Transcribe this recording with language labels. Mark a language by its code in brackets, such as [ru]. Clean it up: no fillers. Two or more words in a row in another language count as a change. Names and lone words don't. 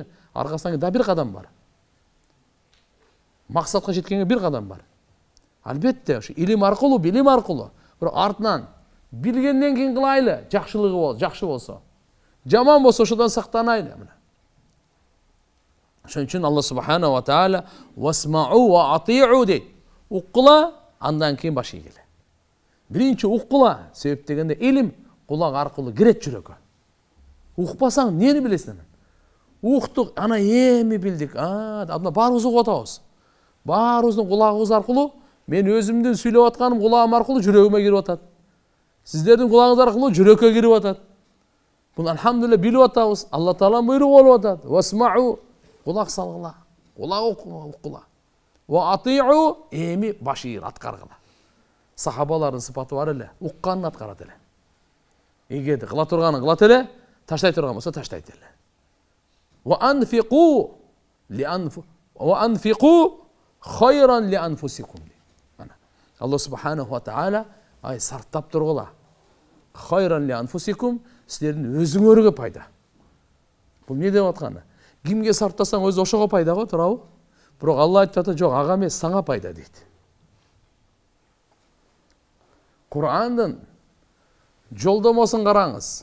[ky] Аркасынан да бир кадам бар. Максатка жеткенге бир кадам бар. Албетте, ошо илим аркылуу, билим аркылуу. Бирок артынан билгенден кийин кылайлы, жакшылыгы болсо, жакшы болсо. Жаман болсо ошодон сактанайлы. Ошон үчүн Алла [ar] سبحانه وتعالى واسمعوا وأطيعوا [ky] дейт. Уккула, андан кийин баш ийгиле. Биринчи уккула, себеп дегенде илим кулак аркылуу кирет жүрөккө. Укпасаң эмнени билесиң? Уктук, ана эми билдик. Абна баарыбыз угуп атабыз. Баарыбыздын кулагыбыз аркылуу, мен өзүмдүн сүйлөп атканым кулагым аркылуу жүрөгүмө кирип атат. Сиздердин кулагыңыз аркылуу жүрөккө кирип атат. Буну алхамдулилля билип атабыз. Алла тааланын буйругу болуп атат. Васмау, кулак салгыла, кулак уккула. [ar] وأطيعوا, [ky] эми баш ийгил, аткаргыла. Сахабалардын сыпаты бар эле, укканын аткарат эле. Эгерде кыла турганын кылат эле, таштай турган болсо таштайт эле. [ar] وأنفقوا خيرا لأنفسكم. [ky] Алла [ar] سبحانه وتعالى [ky] сарптап тургула. [ar] خيرا لأنفسكم, [ky] силердин өзүңөргө пайда. Бул эмне деп атканы? Кимге сарптасаң өзү ошого пайда го, туурабы? Бирок Алла айтып атат, жок, ага эмес, сага пайда дейт. Кур'андын жолдомосун караңыз.